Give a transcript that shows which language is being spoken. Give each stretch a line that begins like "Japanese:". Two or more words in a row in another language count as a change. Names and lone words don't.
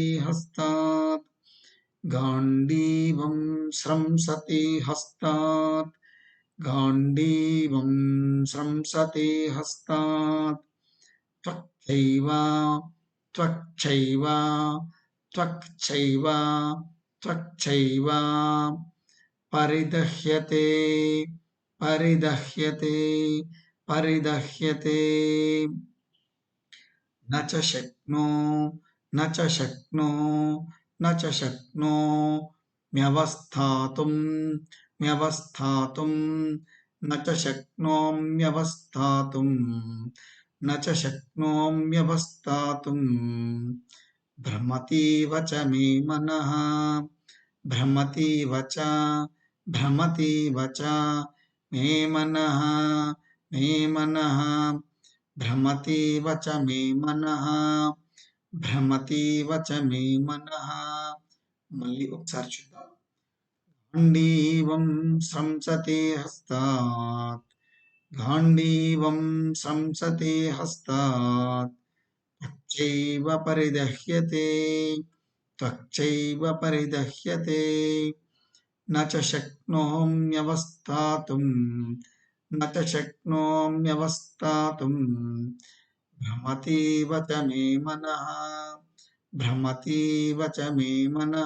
Sanskrit: హస్తాత్ గాంధీవం స్రంసతే హస్తాత్ గాంధీవం స్రంసతే హస్తాత్ త్వక్చైవ త్వక్చైవ త్వక్చైవ త్వక్చైవ పరిదహ్యతే పరిదహ్యతే పరిదహ్యతే न च शक्नो न च शक्नो न च शक्नो म्यवस्थातुं म्यवस्थातुं न च शक्नोम्यवस्थातुं न च शक्नोम्यवस्थातुं भ्रमतीव च मे मनः भ्रमतीव च भ्रमतीव च मे मनः मे मनः भ्रमतीव च मे मनः భ్రమతీవ చ మే మనః.
Telugu: మళ్ళీ ఒకసారి చూద్దాం.
Sanskrit: గాంధీవం సంసతే హస్తాత్ గాంధీవం సంసతే హస్తాత్ త్వక్చైవ పరిదహ్యతే త్వక్చైవ పరిదహ్యతే న చ శక్నోమ్యवस्थातुం న చ శక్నోమ్యवस्थातुం భ్రమతీవ చ మే మనః భ్రమతీవ చ మే మనః.